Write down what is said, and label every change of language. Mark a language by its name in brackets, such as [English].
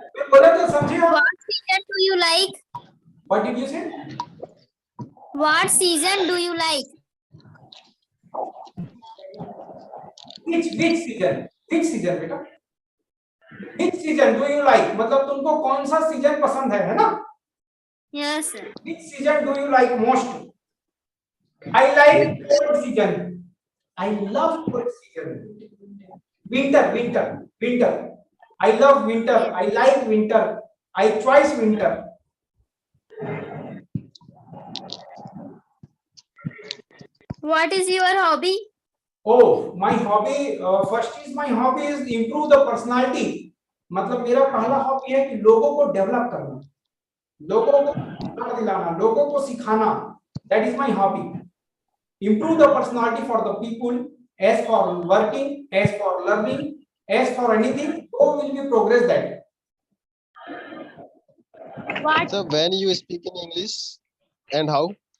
[English] What season do you like? What did you say? What season do you like? Which season? Which season, बेटा? Which season do you like? [Hindi] मतलब तुमको कौन सा season पसंद है ना? [English] Yes, sir. Which season do you like most? I like cold season. I love cold season. winter, winter, winter. I love winter. I like winter. I choose winter. What is your hobby? Oh, my hobby. My hobby is improve the personality. [Hindi] मतलब मेरा पहला hobby है कि लोगों को develop करना, लोगों को दिलाना, लोगों को सिखाना. [English] That is my hobby. Improve the personality for the people. As for working, as for learning, as for anything, how will we progress that? What? So when you speak in English and how?